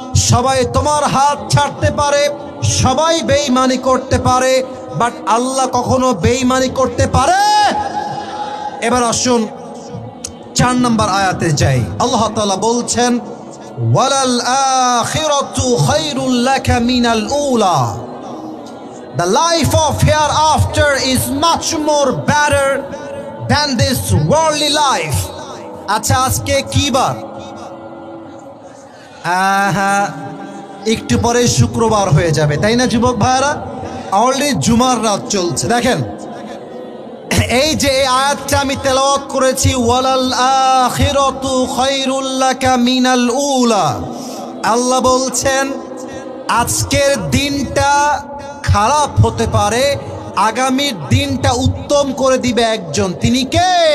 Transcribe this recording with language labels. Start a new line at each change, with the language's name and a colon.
Bangla: সবাই তোমার হাত ছাড়তে পারে, সবাই বেঈমানি করতে পারে, বাট আল্লাহ কখনো বেঈমানি করতে পারে? এবার আসুন 4 নম্বর আয়াতে যাই। আল্লাহ তাআলা বলছেন
Arabic: ওয়ালাল আখিরাতু খায়রুল লাকা মিনাল উলা।
English: The life of hereafter is much more better than this worldly life.
Bangla: আচ্ছা আজকে কি বার? হ্যাঁ একটু পরে শুক্রবার হয়ে যাবে, তাই না যুবক ভাইরা? অলরেডি জুমার রাত চলছে। দেখেন এই যে এই আয়াতটা আমি তেলাওয়াত করেছি,
Arabic: ওয়ালাল আখিরাতু খায়রুল লাকা মিনাল উলা,
Bangla: আল্লাহ বলছেন আজকের দিনটা খারাপ হতে পারে, আগামীর দিনটা উত্তম করে দিবে একজন। তিনি কে?